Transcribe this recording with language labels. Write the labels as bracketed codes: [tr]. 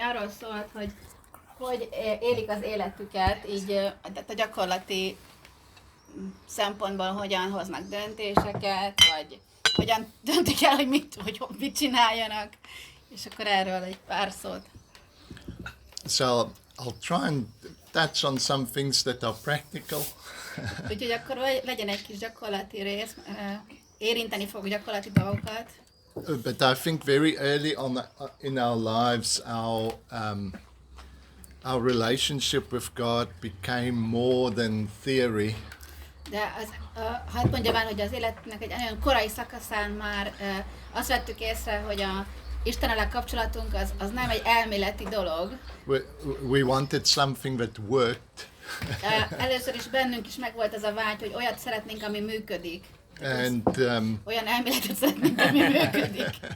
[hu] arról szólt, hogy élik az életüket, így tehát a gyakorlati szempontból hogyan hoznak döntéseket, vagy hogyan döntik el, hogy mit csináljanak, és akkor erről egy pár szót. [en] So I'll try and touch on some things that are practical. [hu] Úgyhogy akkor legyen egy kis gyakorlati rész, érinteni fog gyakorlati dolgokat. [en] But I think very early on in our lives, our relationship with God became more than theory. [hu] De hadd mondjam el, hogy az életnek egy olyan korai szakaszán már azt vettük észre, hogy a Istennel kapcsolatunk az nem egy elméleti dolog. [en] We wanted something that worked. [hu] Először is bennünk is megvolt az a vágy, hogy olyat szeretnénk, ami működik. [en] And [hu] olyan elméletet szeretnénk, ami működik.